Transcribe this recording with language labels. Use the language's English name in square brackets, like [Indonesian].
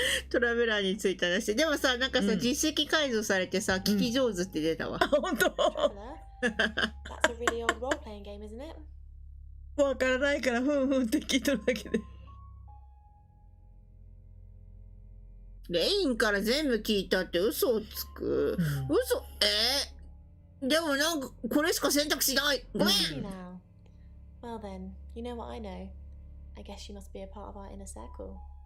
[Japanese] トラベラーについた話。でもさ、なんかさ、実績解除されてさ、聞き上手って出たわ。本当。 [English] That's a really old role-playing game, isn't it? [Japanese] わからないからふんふんって聞いとるだけで。レインから全部聞いたって嘘をつく。嘘でもなんかこれしか選択肢ない。ごめん。 [English] Now. Well then, you know what I know. I guess you must be a part of our inner circle.